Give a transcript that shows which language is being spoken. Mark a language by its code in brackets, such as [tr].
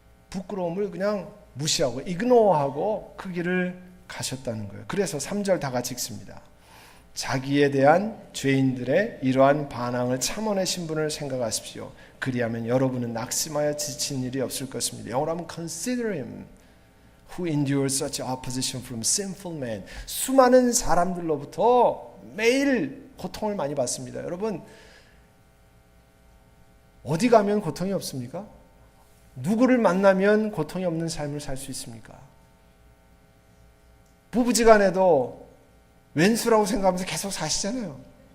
[ko] 부끄러움을 그냥 무시하고 ignore하고 그 길을 가셨다는 거예요. 그래서 3절 다 같이 읽습니다. 자기에 대한 죄인들의 이러한 반항을 참아내신 분을 생각하십시오. 그리하면 여러분은 낙심하여 지친 일이 없을 것입니다. 영어로 하면 [en] consider him who endure such opposition from sinful men. [ko] 수많은 사람들로부터 매일 고통을 많이 받습니다. 여러분, 어디 가면 고통이 없습니까? 누구를 만나면 고통이 없는 삶을 살 수 있습니까? 부부지간에도 왼수라고 생각하면서 계속 사시잖아요.